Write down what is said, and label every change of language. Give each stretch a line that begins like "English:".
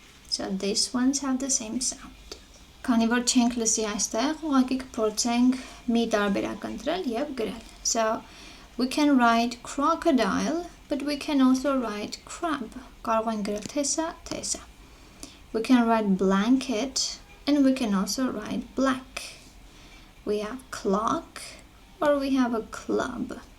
English: So these ones have the same sound.
Armenian: Քանի որ չենք լսի այստեղ, ուղղակի կփորձենք մի տարբերակ ընտրել եւ գրել.
English: So we can write crocodile, but we can also write crab.
Armenian: Կարող ենք գրել թե սա.
English: We can write blanket, and we can also write black. We have clock, or we have a club.